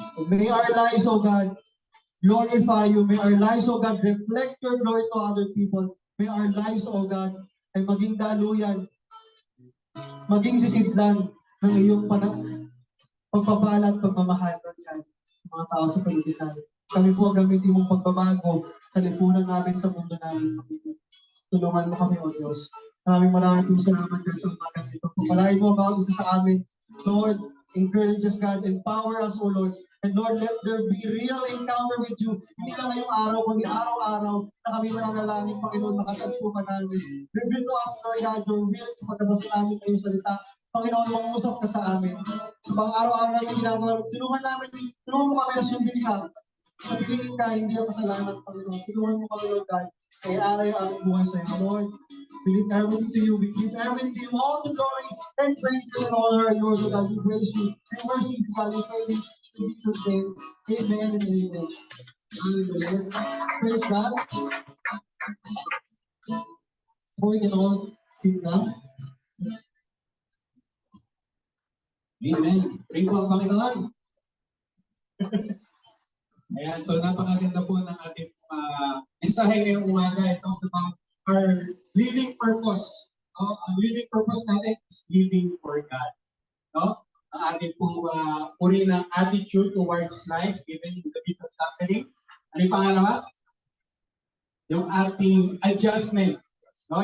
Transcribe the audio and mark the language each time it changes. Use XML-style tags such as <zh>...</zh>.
<en>May our lives, O God, glorify you. May our lives, O God, reflect your glory to other people. May our lives, O God,</en> <tl>ay maging daluyan, maging sisidlan ng iyong pagpapala at pagmamahal, Lord God, sa mga tao sa paligid namin. Kami po gamitin mong pagbabago sa lipunan namin, sa mundo namin. Tulungan mo kami, O Diyos. Maraming salamat dahil sa umaga nito. Pagpalain mo bawat isa sa amin.</tl> <en>Lord, encourage us, God. Empower us, O Lord. And Lord, let there be real encounter with you.</en> <tl>Hindi lang ngayong araw, kundi araw-araw na kami mananalangin, Panginoon, makatagpo ka namin.</tl> <en>Reveal to us, Lord God, your will</en> <tl>sa pagkabasa namin kayong salita. Panginoon, mangusap ka sa amin. Sa mga araw-araw namin ginagawa, tulungan mo kami na sundin ka. Piliin ka, hindi ang kasalanan, Panginoon. Tulungan mo kami, Lord God. Kaya alay ang buhay sa iyo, Lord.</tl> <en>We leave everything to you. We give everything to you. All the glory and praise and honor and yours, God. We praise you. We worship you, God. We praise you. In Jesus' name. Amen and amen. Hallelujah. Let's praise God. Before we can all sit down.</en> <tl>Amen. Pray po ang Panginoon. Ayan, so napakaganda po ng ating mensahe ngayong umaga. Ito sa</tl> <en>our living purpose.</en> <tl>No?</tl> <en>Ang living purpose natin is living for God. No?</en> <tl>Ang ating po uri ng</tl> <en>attitude towards life, even in the midst of suffering.</en> <tl>Ano yung pangalawa? Yung ating adjustment. No?</tl>